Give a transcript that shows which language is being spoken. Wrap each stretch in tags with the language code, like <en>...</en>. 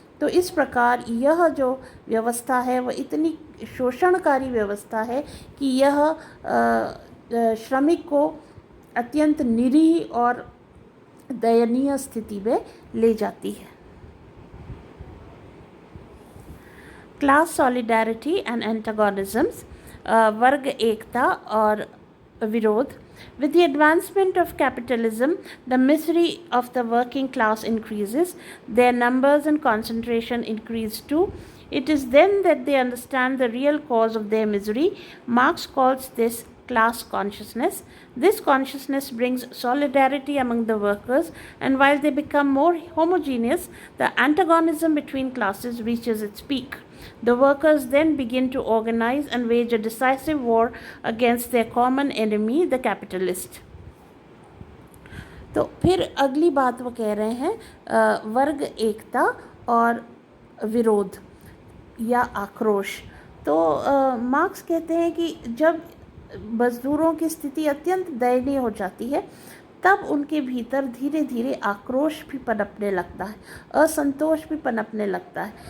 <hi>तो इस प्रकार यह जो व्यवस्था है वह इतनी शोषणकारी व्यवस्था है कि यह श्रमिक को अत्यंत निरीह और दयनीय स्थिति में ले जाती है।</hi> <en>class solidarity and antagonisms,</en> <hi>वर्ग एकता और विरोध।</hi> <en>With the advancement of capitalism, the misery of the working class increases, their numbers and concentration increase too. It is then that they understand the real cause of their misery. Marx calls this class consciousness. This consciousness brings solidarity among the workers, and while they become more homogeneous, the antagonism between classes reaches its peak. The workers then begin to organize and wage a decisive war against their common enemy, the capitalist.</en> <hi>तो फिर अगली बात वो कह रहे हैं वर्ग एकता और विरोध या आक्रोश। तो मार्क्स कहते हैं कि जब मजदूरों की स्थिति अत्यंत दयनीय हो जाती है तब उनके भीतर धीरे धीरे आक्रोश भी पनपने लगता है, असंतोष भी पनपने लगता है।</hi>